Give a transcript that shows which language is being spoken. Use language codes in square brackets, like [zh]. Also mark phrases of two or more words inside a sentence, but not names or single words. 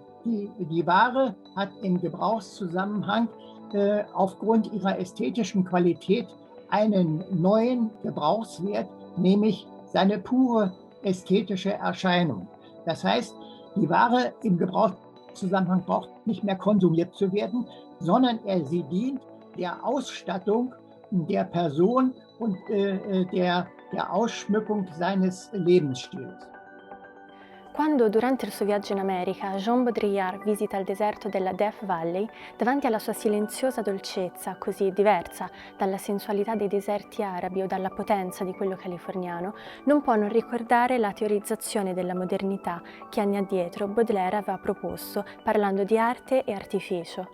[de] Die Ware hat im Gebrauchszusammenhang aufgrund ihrer ästhetischen Qualität einen neuen Gebrauchswert, nämlich seine pure ästhetische Erscheinung. Das heißt, die Ware im Gebrauchszusammenhang braucht nicht mehr konsumiert zu werden, sondern sie dient der Ausstattung der Person und der Ausschmückung seines Lebensstils. [it] Quando durante il suo viaggio in America Jean Baudrillard visita il deserto della Death Valley, davanti alla sua silenziosa dolcezza, così diversa dalla sensualità dei deserti arabi o dalla potenza di quello californiano, non può non ricordare la teorizzazione della modernità che anni addietro Baudelaire aveva proposto parlando di arte e artificio.